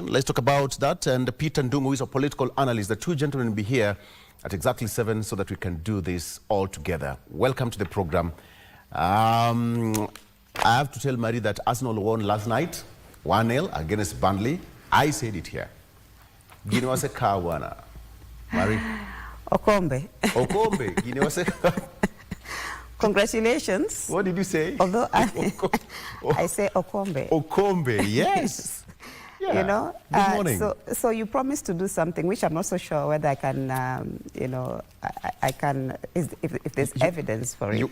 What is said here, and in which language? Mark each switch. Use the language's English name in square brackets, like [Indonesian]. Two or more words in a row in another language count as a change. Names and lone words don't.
[English] Let's talk about that. And Peter Ndungu, who is a political analyst. The two gentlemen will be here at exactly 7 so that we can do this all together. Welcome to the program. I have to tell Marie that Arsenal won last night, 1-0 against Burnley. I said it here. [Luo (Kenya and Tanzania)] Gini wase kawana. Marie. Okombe. Okombe. Gini wase. [English] Congratulations. What did you say? Although I say Okombe. Okombe, yes. Yeah. You know, Good morning. So you promised to do something which I'm not so sure whether I can, you know, I can, if there's evidence for it.